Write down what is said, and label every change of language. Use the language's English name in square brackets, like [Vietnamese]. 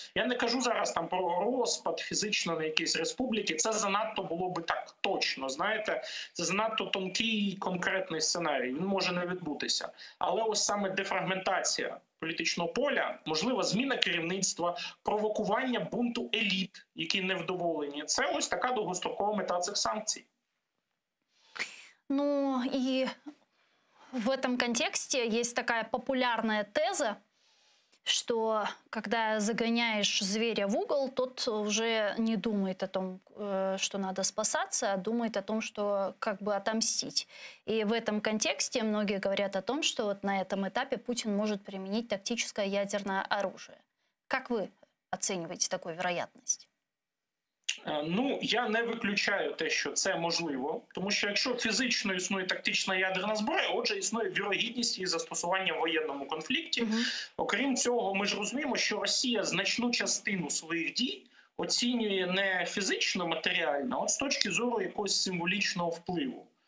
[Ukrainian] Я не кажу зараз там про розпад фізично на якісь республіки, це занадто було би так точно, знаєте, це занадто тонкий конкретний сценарій, він може не відбутися. Але ось саме дефрагментація політичного поля, можливо, зміна керівництва, провокування бунту еліт, які невдоволені, це ось така довгострокова мета цих санкцій. [Russian] Ну и в этом контексте есть такая популярная теза, что когда загоняешь зверя в угол, тот уже не думает о том, что надо спасаться, а думает о том, что как бы отомстить. И в этом контексте многие говорят о том, что вот на этом этапе Путин может применить тактическое ядерное оружие. Как вы оцениваете такую вероятность? [Ukrainian] Ну, я не виключаю те, що це можливо, тому що якщо фізично існує тактична ядерна зброя, отже, існує вірогідність її застосування в воєнному конфлікті. Окрім цього, ми ж розуміємо, що Росія значну частину своїх дій оцінює не фізично, матеріально, а от з точки зору якогось символічного впливу.